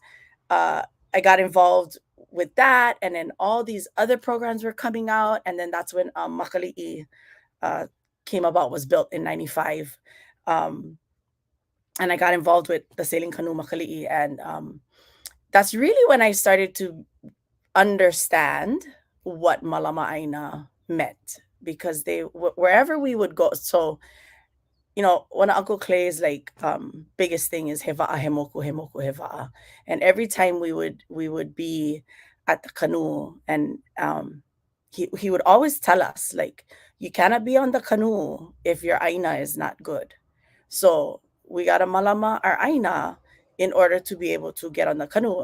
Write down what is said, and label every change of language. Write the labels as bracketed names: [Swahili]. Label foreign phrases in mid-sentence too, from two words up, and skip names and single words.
[English] I got involved with that, and then all these other programs were coming out, and then that's when Makali'i came about, was built in 95. And I got involved with the Sailing Canoe Makali'i, and that's really when I started to understand what [Hawaiian] Mālama ʻāina [English] meant, because wherever we would go, so one of Uncle Clay's biggest thing is [Hawaiian] heva'a hemoku hemoku heva'a, [English] and every time we would be at the canoe, and he would always tell us, you cannot be on the canoe if your ʻāina is not good. So we got to malama our ʻāina in order to be able to get on the canoe.